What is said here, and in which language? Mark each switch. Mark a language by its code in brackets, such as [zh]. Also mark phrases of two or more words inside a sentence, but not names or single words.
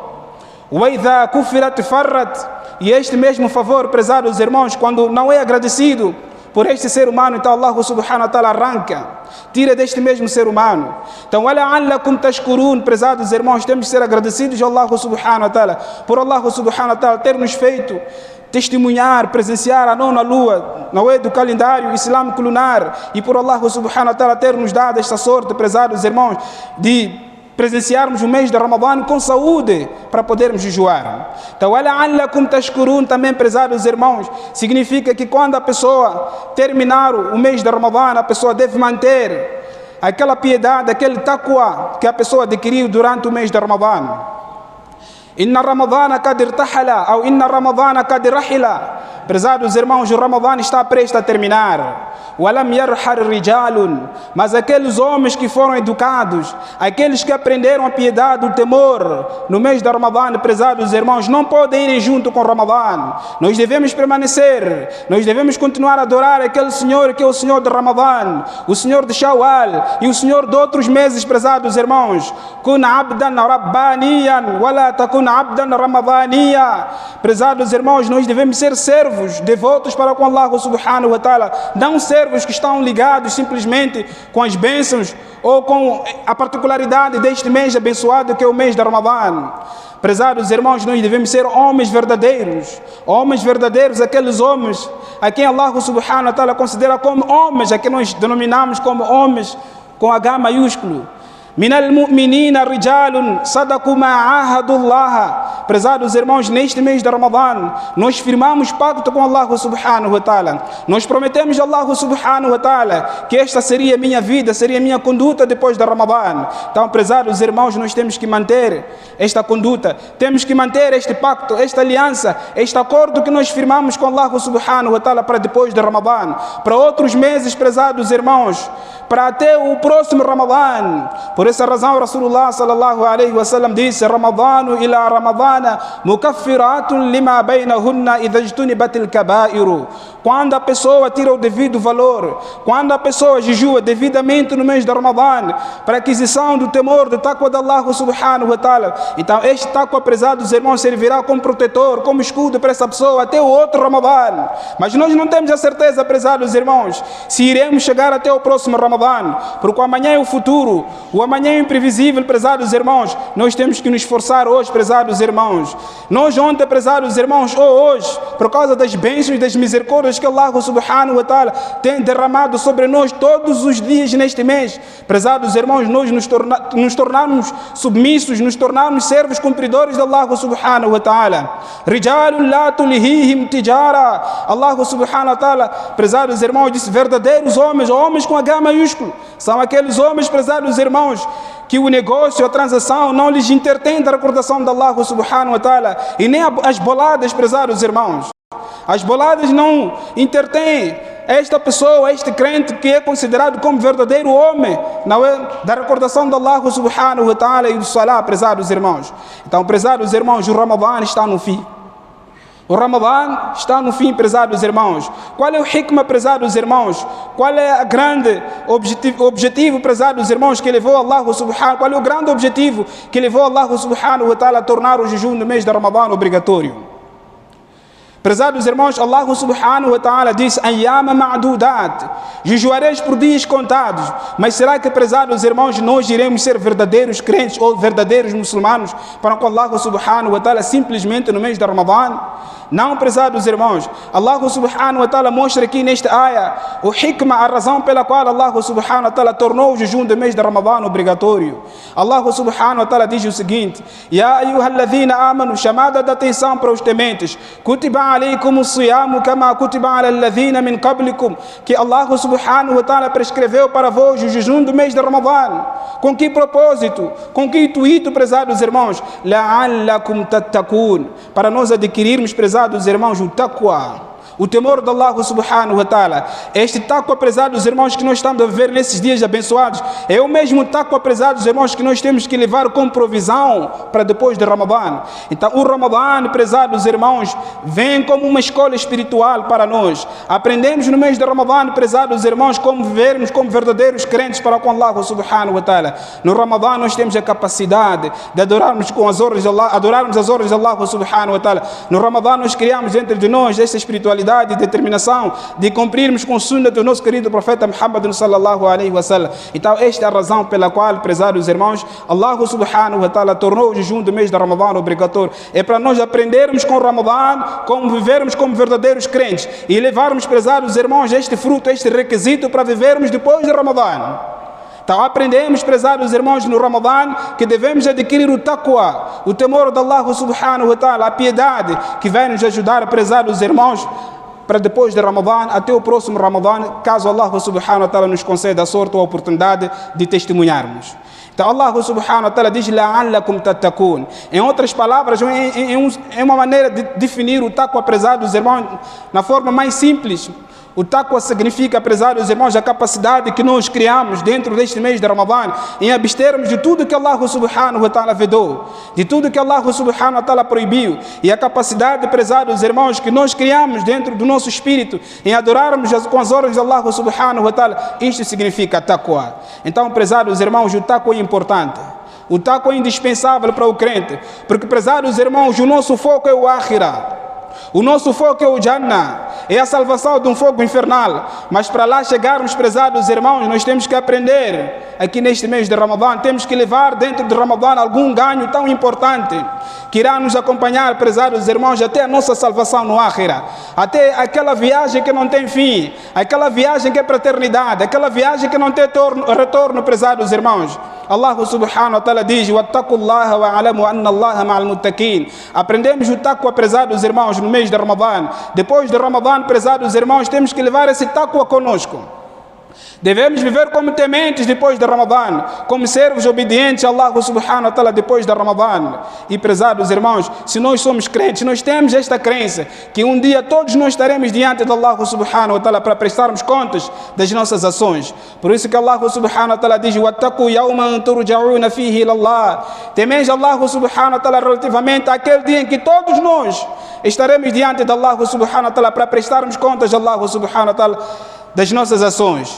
[ar] وإذا كفرت فرت. [pt] E este mesmo favor, prezados irmãos, quando não é agradecido por este ser humano, então [ar] الله سبحانه وتعالى [pt] arranca, tira deste mesmo ser humano. Então, [ar] ولعلكم تشكرون, [pt] prezados irmãos, temos que ser agradecidos a [ar] الله سبحانه وتعالى, [pt] por [ar] الله سبحانه وتعالى [pt] ter nos feito testemunhar, presenciar a nona lua, não é, do calendário islâmico lunar, e por [ar] الله سبحانه وتعالى [pt] ter nos dado esta sorte, prezados irmãos, de presenciarmos o mês de Ramadã com saúde para podermos jejuar. Então, [ar] ولعلكم تشكرون [pt] também, prezados irmãos, significa que quando a pessoa terminar o mês de Ramadã, a pessoa deve manter aquela piedade, aquele taqwa que a pessoa adquiriu durante o mês de Ramadã. [ar] إن رمضان قد ارتحل, ou إن رمضان قد رحل. [pt] Prezados irmãos, o Ramadã está prestes a terminar. [ar] ولم يرحل رجال. [pt] Mas aqueles homens que foram educados, aqueles que aprenderam a piedade, o temor, no mês de Ramadã, prezados irmãos, não podem ir junto com o Ramadã. Nós devemos permanecer, nós devemos continuar a adorar aquele Senhor que é o Senhor de Ramadã, o Senhor de Shawwal e o Senhor de outros meses, prezados irmãos. [ar] كن عبدا ربانيا ولا تكن عبدا رمضانيا. [pt] Prezados irmãos, nós devemos ser servos devotos para com [ar] الله سبحانه وتعالى, [pt] não servos que estão ligados simplesmente com as bênçãos ou com a particularidade deste mês abençoado que é o mês de Ramadã. Prezados irmãos, nós devemos ser homens verdadeiros, aqueles homens a quem [ar] الله سبحانه وتعالى [pt] considera como homens, a quem nós denominamos como homens com H maiúsculo. [ar] من المؤمنين رجال صدقوا ما عاهدوا الله. [pt] Prezados irmãos, neste mês de Ramadã, nós firmamos pacto com [ar] الله سبحانه وتعالى. [pt] Nós prometemos a [ar] الله سبحانه وتعالى [pt] que esta seria a minha vida, seria a minha conduta depois de Ramadã. Então, prezados irmãos, nós temos que manter esta conduta, temos que manter este pacto, esta aliança, este acordo que nós firmamos com [ar] الله سبحانه وتعالى [pt] para depois de Ramadã, para outros meses, prezados irmãos, para até o próximo Ramadã. Por essa razão, [ar] رسول الله صلى الله عليه وسلم disse: رمضان إلى رمضان مكفرات لما بينهن إذا اجتنبت الكبائر. [pt] Quando a pessoa tira o devido valor, quando a pessoa jejua devidamente no mês de Ramadã, para a aquisição do temor, do taqwa de [ar] الله سبحانه وتعالى, [pt] então este taqwa, prezados irmãos, servirá como protetor, como escudo para essa pessoa até o outro Ramadã. Mas nós não temos a certeza, prezados irmãos, se iremos chegar até o próximo Ramadã, porque o amanhã é o futuro, o amanhã é imprevisível, prezados irmãos. Nós temos que nos esforçar hoje, prezados irmãos. Nós ontem, prezados irmãos, ou hoje, por causa das bênçãos e das misericórdias que [ar] الله سبحانه وتعالى [pt] tem derramado sobre nós todos os dias neste mês, prezados irmãos, nós nos tornarmos submissos, nos tornarmos servos cumpridores de [ar] الله سبحانه وتعالى. رجال لا تلهيهم تجارة. الله سبحانه وتعالى, [pt] prezados irmãos, disse verdadeiros homens, homens com H maiúsculo, são aqueles homens, prezados irmãos, que o negócio, a transação não lhes intertém da recordação de [ar] الله سبحانه وتعالى, [pt] e nem as boladas, prezados irmãos. As boladas não intertêm esta pessoa, este crente que é considerado como verdadeiro homem, não é, da recordação de [ar] الله سبحانه وتعالى [pt] e do salah, prezados irmãos. Então, prezados irmãos, o Ramadã está no fim. O Ramadã está no fim, prezados irmãos. Qual é o hikmah, prezados irmãos? Qual é o grande objetivo, prezados irmãos, que levou [ar] الله سبحانه? [pt] Qual é o grande objetivo que levou [ar] الله سبحانه وتعالى [pt] a tornar o jejum no mês de Ramadã obrigatório? Prezados irmãos, [ar] الله سبحانه وتعالى diz: أياما معدودات, [pt] jejuareis por dias contados. Mas será que, prezados irmãos, nós iremos ser verdadeiros crentes ou verdadeiros muçulmanos para com [ar] الله سبحانه وتعالى [pt] simplesmente no mês de Ramadã? Não, prezados irmãos. [ar] الله سبحانه وتعالى [pt] mostra aqui nesta aya o hikmah, a razão pela qual [ar] الله سبحانه وتعالى [pt] tornou o jejum do mês de Ramadã obrigatório. [ar] الله سبحانه وتعالى [pt] diz o seguinte: [ar] يا أيها الذين آمنوا, [pt] chamada de atenção para os tementes, [ar] كتب عليكم الصيام كما كتب على الذين من قبلكم, [pt] que [ar] الله سبحانه وتعالى [pt] prescreveu para vós o jejum do mês de Ramadã. Com que propósito? Com que intuito, prezados irmãos? [ar] لعلكم تتقون, [pt] para nós adquirirmos, prezados irmãos, o taqwa, o temor de [ar] الله سبحانه وتعالى. [pt] Este taqwa, prezados irmãos, que nós estamos a viver nesses dias abençoados, é o mesmo taqwa, prezados irmãos, que nós temos que levar com provisão para depois de Ramadã. Então o Ramadã, prezados irmãos, vem como uma escola espiritual para nós. Aprendemos no mês de Ramadã, prezados irmãos, como vivermos como verdadeiros crentes para com [ar] الله سبحانه وتعالى. [pt] No Ramadã nós temos a capacidade de adorarmos com as ordens de Allah, adorarmos as ordens de [ar] الله سبحانه وتعالى. [pt] No Ramadã nós criamos dentro de nós essa espiritualidade e determinação de cumprirmos com o sunnah do nosso querido profeta Muhammad [ar] صلى الله عليه وسلم. [pt] Então esta é a razão pela qual, prezados irmãos, [ar] الله سبحانه وتعالى [pt] tornou o jejum do mês de Ramadã obrigatório. É para nós aprendermos com o Ramadã como vivermos como verdadeiros crentes e levarmos, prezados irmãos, este fruto, este requisito para vivermos depois de Ramadã. Então aprendemos, prezados irmãos, no Ramadã que devemos adquirir o taqwa, o temor de [ar] الله سبحانه وتعالى, [pt] a piedade que vai nos ajudar, prezados irmãos, para depois de Ramadã, até o próximo Ramadã, caso [ar] الله سبحانه وتعالى [pt] nos conceda a sorte ou a oportunidade de testemunharmos. [ar] Então الله سبحانه وتعالى diz: لعلكم تتقون. [pt] Em outras palavras, é uma maneira de definir o taqwa, prezados irmãos, na forma mais simples. O taqwa significa, prezados irmãos, a capacidade que nós criamos dentro deste mês de Ramadã em abstermos de tudo que [ar] الله سبحانه وتعالى [pt] vedou, de tudo que [ar] الله سبحانه وتعالى [pt] proibiu, e a capacidade, prezados irmãos, que nós criamos dentro do nosso espírito em adorarmos com as ordens de [ar] الله سبحانه وتعالى. [pt] Isto significa taqwa. Então, prezados irmãos, o taqwa é importante. O taqwa é indispensável para o crente, porque, prezados irmãos, o nosso foco é o akhirah. O nosso foco é o Jannah. é a salvação de um fogo infernal. Mas para lá chegarmos, prezados irmãos, nós temos que aprender, aqui neste mês de Ramadã, temos que levar dentro de Ramadã algum ganho tão importante, que irá nos acompanhar, prezados irmãos, até a nossa salvação no Ákhira, até aquela viagem que não tem fim, aquela viagem que é para a eternidade, aquela viagem que não tem retorno, prezados irmãos. [ar] الله سبحانه وتعالى diz: واتقوا الله واعلموا أن الله مع المتقين. [pt] Aprendemos o taqwa, prezados irmãos, no mês de Ramadã. Depois de Ramadã, prezados irmãos, temos que levar esse taqwa conosco. Devemos viver como tementes depois de Ramadã, como servos obedientes a [ar] الله سبحانه وتعالى [pt] depois de Ramadã. E prezados irmãos, se nós somos crentes, nós temos esta crença que um dia todos nós estaremos diante de [ar] الله سبحانه وتعالى [pt] para prestarmos contas das nossas ações. Por isso que [ar] الله سبحانه وتعالى diz: واتقوا يوما ترجعون فيه إلى الله. [pt] Temeis [ar] الله سبحانه وتعالى [pt] relativamente àquele dia em que todos nós estaremos diante de [ar] الله سبحانه وتعالى [pt] para prestarmos contas a [ar] الله سبحانه وتعالى [pt] das nossas ações.